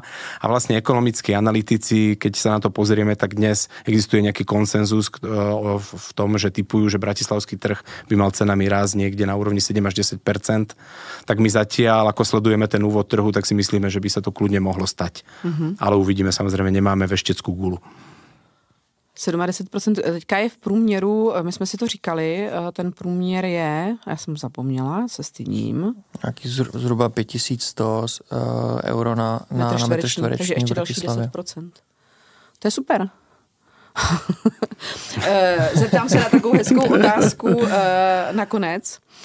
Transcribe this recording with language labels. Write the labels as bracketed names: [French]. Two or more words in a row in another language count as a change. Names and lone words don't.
[Slovak] A vlastne ekonomickí analytici, keď sa na to pozrieme, tak dnes existuje nejaký konsenzus v tom, že tipujú, že bratislavský trh by mal cenami rásť niekde na úrovni 7 až 10%. Tak my zatiaľ, ako sledujeme ten úvod trhu, tak si myslíme, že by sa to kľudne mohlo stať. Ale uvidíme, samozrejme, nemáme vešteckú gulu. 70%, [Czech] teďka je v průměru, my jsme si to říkali, ten průměr je, já jsem zapomněla, se stydím. Nějaký zhruba 5100 euro na metr čtvereční. Takže ještě další 10%. To je super. Zeptám se na takovou hezkou otázku nakonec.